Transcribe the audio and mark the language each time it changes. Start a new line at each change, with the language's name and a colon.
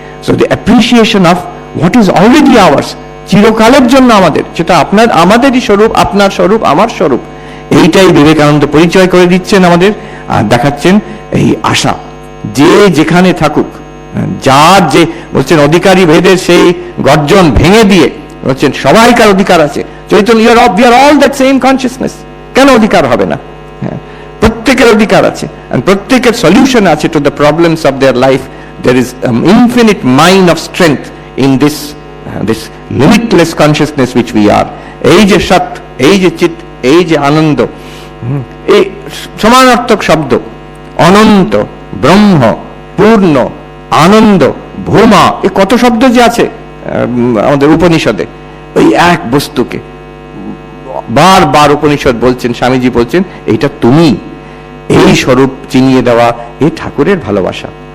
English: So the appreciation of what is already ours,
Bangla: চিরকালের জন্য আমাদের, সেটা আমাদেরই স্বরূপ, আপনার স্বরূপ, আমার স্বরূপ, এইটাই বিবেকানন্দ পরিচয় করে দিচ্ছেন আমাদের। আর দেখাচ্ছেন এই আশা, যে যেখানে থাকুক, যার যে বলছেন অধিকারী ভেদের সেই গর্জন ভেঙে দিয়ে বলছেন সবাইকার অধিকার আছে।
English: চৈতন্য, we are all that same consciousness,
Bangla: কেন অধিকার হবে না? প্রত্যেকের অধিকার আছে, and প্রত্যেকের সলিউশন আছে
English: to the problems of their life. There is infinite mine of strength in this limitless consciousness which we are.
Bangla: এই যে সৎ, এই যে চিৎ, এই যে আনন্দ, এই সমানার্থক শব্দ, অনন্ত, ব্রহ্ম, পূর্ণ, আনন্দ, ভূমা, এই কত শব্দ যে আছে আমাদের উপনিষদে। ওই এক বস্তুকে বারবার উপনিষদ বলছেন, স্বামীজি বলছেন, এইটা তুমি, এই স্বরূপ চিনিয়ে দেওয়া, এই ঠাকুরের ভালোবাসা।